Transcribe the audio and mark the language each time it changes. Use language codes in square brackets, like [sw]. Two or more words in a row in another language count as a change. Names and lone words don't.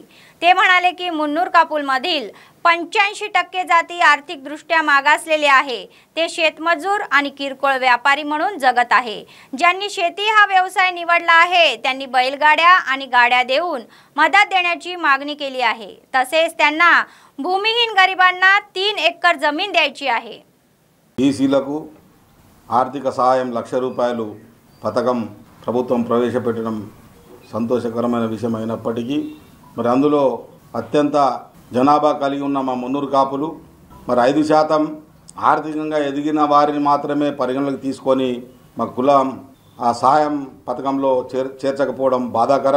[mr] ते म्हणाले की मुन्नूर कापूलमधील 85% जाती आर्थिकदृष्ट्या मागासलेले आहे। ते शेतमजूर आणि किरकोळ व्यापारी म्हणून जगत आहे। ज्यांनी शेती हा व्यवसाय निवडला आहे त्यांनी बैलगाड्या आणि गाड्या देऊन मदत देण्याची मागणी केली आहे। तसेच त्यांना भूमिहीन गरिबांना 3 एकर जमीन द्यायची आहे। [te] బీసీలకు ఆర్థిక సహాయం ₹1,00,000 పథకం ప్రభుత్వం ప్రవేశపెట్టడం సంతోషకరమైన విషయం అయినప్పటికీ మరి అందులో అత్యంత జనాభా కలిగి ఉన్న మా మున్నూరు కాపులు మరి 5% ఆర్థికంగా ఎదిగిన వారిని మాత్రమే పరిగణలోకి తీసుకొని మా కులం ఆ సహాయం పథకంలో చేర్చకపోవడం బాధాకరం।